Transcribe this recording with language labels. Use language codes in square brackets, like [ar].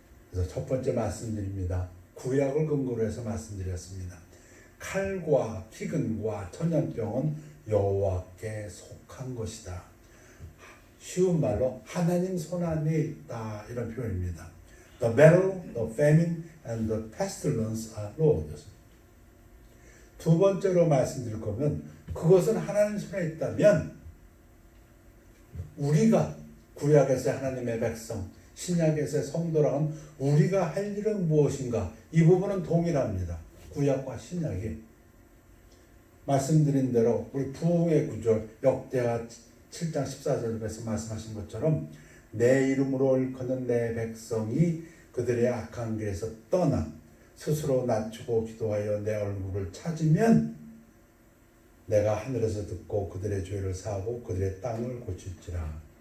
[ko] 그래서 첫 번째 말씀드립니다. 구약을 근거로 해서 말씀드렸습니다. 칼과 기근과 전염병은 여호와께 속한 것이다. 쉬운 말로 하나님 손 안에 있다, 이런 표현입니다. [en] The battle, the famine, and the pestilence are Lord's. [ko] 두 번째로 말씀드릴 거면 그것은 하나님 손에 있다면 우리가 구약에서의 하나님의 백성, 신약에서의 성도라는 우리가 할 일은 무엇인가? 이 부분은 동일합니다. 구약과 신약이. 말씀드린 대로 우리 부흥의 구절 역대하 7장 14절에서 말씀하신 것처럼 내 이름으로 일컫는 내 백성이 그들의 악한 길에서 떠나 스스로 낮추고 기도하여 내 얼굴을 찾으면 내가 하늘에서 듣고 그들의 죄를 사하고 그들의 땅을 고칠지라.